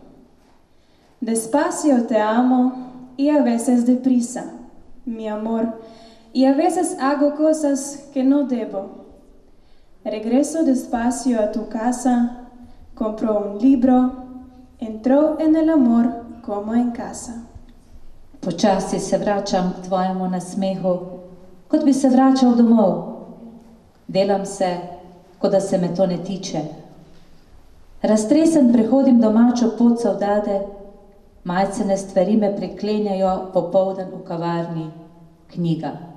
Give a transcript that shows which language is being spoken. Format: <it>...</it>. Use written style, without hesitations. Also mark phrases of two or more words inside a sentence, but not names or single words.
<es>Despacio te amo y a veces deprisa, mi amor, y a veces hago cosas que no debo. Regreso despacio a tu casa, compro un libro, entro en el amor como en casa.</es> <sl>Počasi se vračam k tvojemu nasmehu, kot bi se vračal domov. Delam se, kot da se me to ne tiče. Raztresen prehodim domačo pot savdade, majcene stvari me priklenjajo popoldan v kavarni, knjiga.</sl>